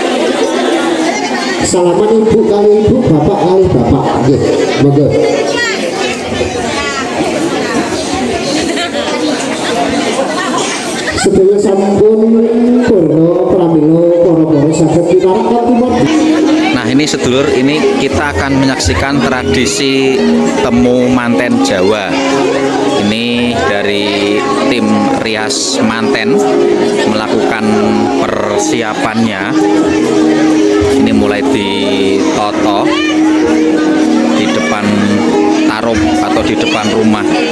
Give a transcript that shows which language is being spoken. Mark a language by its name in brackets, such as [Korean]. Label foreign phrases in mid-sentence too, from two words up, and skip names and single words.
[Javanese] Salaman ibu kali ibu, bapak kali bapak nggih. Monggo. Sedaya sampun purna pramila para-para saged pinarak timur. [Indonesian] Nah ini sedulur, ini kita akan menyaksikan tradisi temu manten Jawa. Ini dari tim Rias Manten melakukan persiapannya. Ini mulai ditoto di depan tarup atau di depan rumah.